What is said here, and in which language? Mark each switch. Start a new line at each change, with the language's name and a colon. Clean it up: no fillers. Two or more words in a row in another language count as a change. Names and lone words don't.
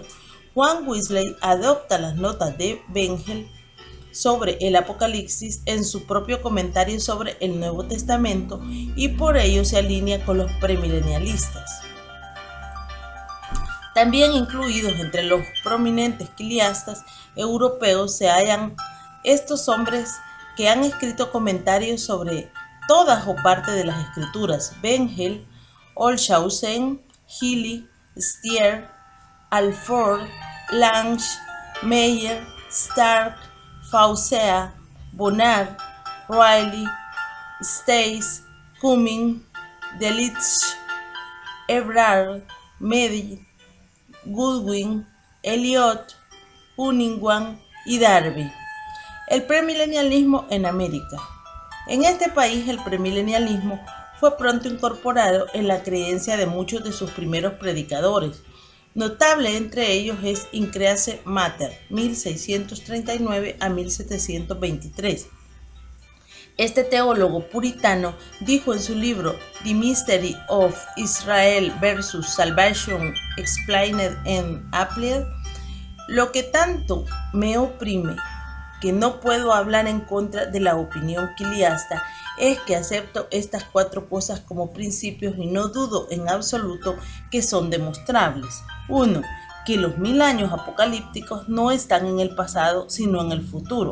Spanish: Juan Wesley adopta las notas de Bengel sobre el Apocalipsis en su propio comentario sobre el Nuevo Testamento y por ello se alinea con los premilenialistas. También incluidos entre los prominentes quiliastas europeos se hallan estos hombres que han escrito comentarios sobre todas o parte de las escrituras: Bengel, Olshausen, Healy, Stier, Alford, Lange, Meyer, Stark, Faucea, Bonnard, Riley, Stace, Cumming, Delitzsch, Ebrard, Medi, Goodwin, Eliot, Cunningham y Darby. El premilenialismo en América. En este país el premilenialismo fue pronto incorporado en la creencia de muchos de sus primeros predicadores. Notable entre ellos es Increase Mater, 1639 a 1723. Este teólogo puritano dijo en su libro The Mystery of Israel versus Salvation Explained and Applied: lo que tanto me oprime que no puedo hablar en contra de la opinión quiliasta es que acepto estas cuatro cosas como principios y no dudo en absoluto que son demostrables. 1. Que los 1000 años apocalípticos no están en el pasado sino en el futuro.